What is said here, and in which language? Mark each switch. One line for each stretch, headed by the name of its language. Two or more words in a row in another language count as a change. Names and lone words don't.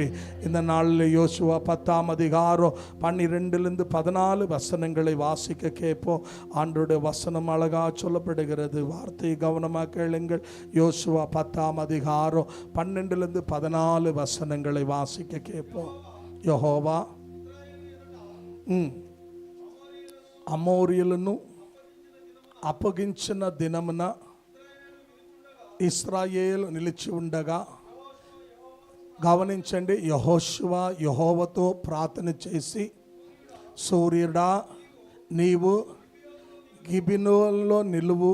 Tamil: இந்த நாளில் யோசுவா 10ஆம் அதிகாரம் 12 14 வசனங்களை வாசிக்க கேட்போம். ஆண்டவருடைய வசனம் அழகா சொல்லப்படுகிறது. வார்த்தை கவனமாக கேளுங்கள். யோசுவா 10ஆம் அதிகாரம் 12 14 வசனங்களை வாசிக்க கேட்போம்.
Telugu: யெகோவா అమోరీయులను అప్పగించిన దినమున ఇశ్రాయేలు నిలిచి ఉండగా, గమనించండి, యెహోషువ యెహోవాతో ప్రార్థన చేసి, సూర్యుడా నీవు గిబియోనులో నిలువు,